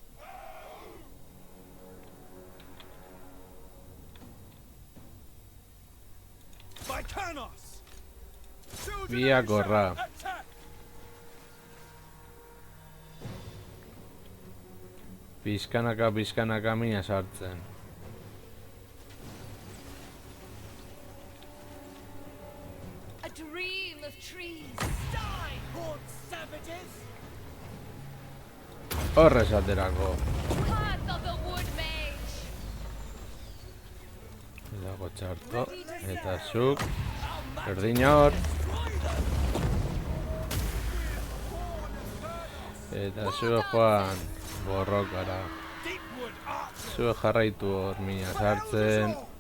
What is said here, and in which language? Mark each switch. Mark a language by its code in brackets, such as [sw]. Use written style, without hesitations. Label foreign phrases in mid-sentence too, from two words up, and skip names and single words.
[eu] Vykanos! Biak horra. [en] Attack! [eu] Pizkanaka mina sartzen. [en] A dream of trees. Die, horned savages! [eu] Horrez aterako. [en] Path of the wood mage. [eu] Dago txarto. Eta zuk. Berdina hor. Eta zuk joan borrokara. [en] Deepwood archer! [eu] Zuk jarraitu hor mina sartzen.